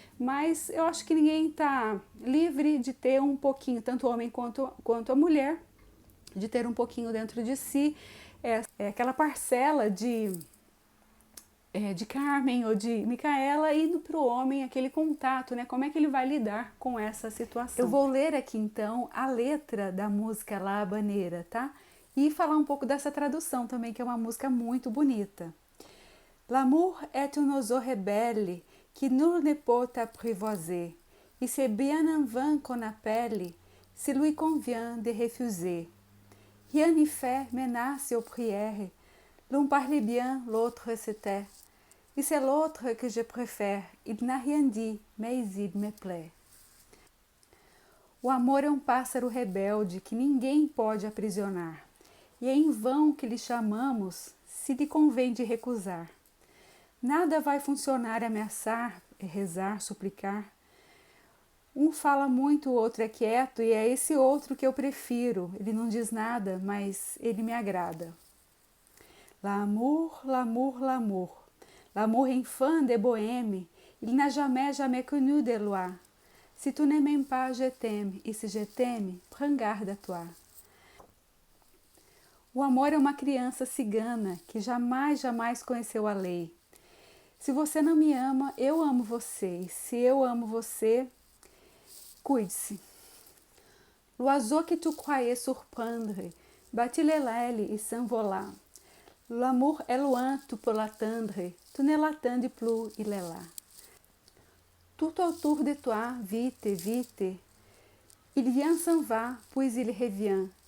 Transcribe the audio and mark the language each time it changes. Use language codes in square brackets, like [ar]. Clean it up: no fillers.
[pt] Mas eu acho que ninguém está livre de ter um pouquinho, tanto o homem quanto a mulher, de ter um pouquinho dentro de si aquela parcela de Carmen ou de Micaela, indo para o homem aquele contato, né? Como é que ele vai lidar com essa situação? Eu vou ler aqui então a letra da música La Habanera, tá? E falar um pouco dessa tradução também, que é uma música muito bonita. [fr] L'amour est un oiseau rebelle qui nul ne peut apprivoiser, et c'est bien en vain qu'on appelle, si lui convient de refuser. Rien n'y fait, menace ou prière, l'un parle bien, l'autre se tait, et c'est l'autre que je préfère, il n'a rien dit, mais il me plaît. [pt] O amor é um pássaro rebelde que ninguém pode aprisionar, e é em vão que lhe chamamos, se lhe convém de recusar. Nada vai funcionar ameaçar, rezar, suplicar. Um fala muito, o outro é quieto, e é esse outro que eu prefiro. Ele não diz nada, mas ele me agrada. [fr] L'amour, l'amour, l'amour. L'amour infâme de bohème, il n'a jamais connu de loi. Si tu ne m'aimes pas, je t'aime, e se je t'aime, prends garde à toi. [pt] O amor é uma criança cigana que jamais conheceu a lei. Se você não me ama, eu amo você. E se eu amo você, cuide-se. [fr] L'oiseau que tu croyais surprendre, battit les ailes et s'envola. L'amour est loin, tu peux l'attendre, tu ne l'attends plus, il est là. Tout autour de toi, vite, vite, il vient s'en va, puis il revient.